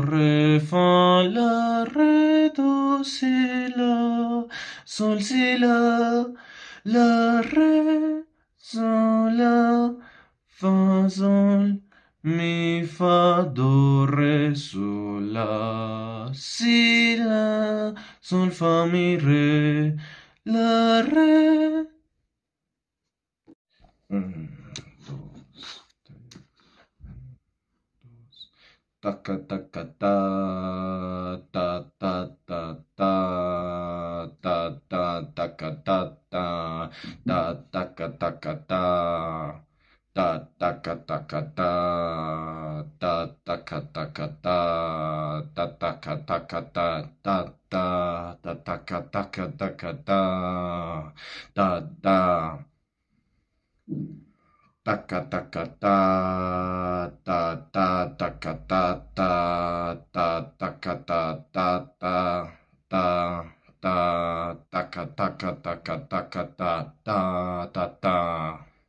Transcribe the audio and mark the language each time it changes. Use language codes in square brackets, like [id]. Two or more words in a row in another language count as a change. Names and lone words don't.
[es] re, fa, la, re, do, si, la, sol, si, la, re, sol, la, fa, sol, mi, fa, do, re, sol, la, si, la, sol, fa, mi, re. La re. Dos, tres, dos. Taca, taca, ta, ta, ta, ta, ta, ta, ta, taca, ta, ta, ta, taca, taca, ta, ta, taca, taca, ta, ta, taca, taca, ta, ta, taca, taca, ta, ta, ta, ta, taca, taca, taca, ta, ta, ta. Taka taka ta ta ta taka ta ta ta taka ta ta ta ta ta taka taka taka taka ta ta ta ta.